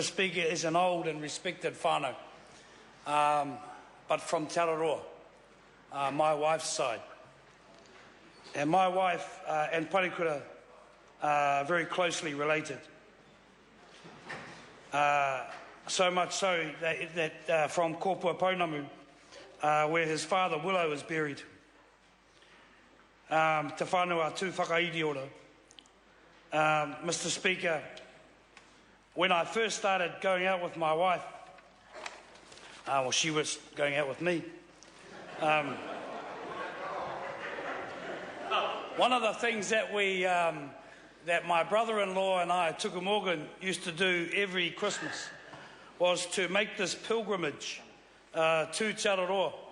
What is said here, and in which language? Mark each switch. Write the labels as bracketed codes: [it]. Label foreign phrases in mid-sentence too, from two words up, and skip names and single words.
[en] Speaker, is an old and respected whānau, but from Te Araroa, my wife's side. And my wife and Parekura are very closely related. So much so that from Kōpua Pounamu, where his father Willow is buried, Te whānau atu whakairi ora. Mr. Speaker, when I first started going out with my wife, well, she was going out with me. One of the things that that my brother-in-law and I, Tuku Morgan, used to do every Christmas was to make this pilgrimage to Te Araroa.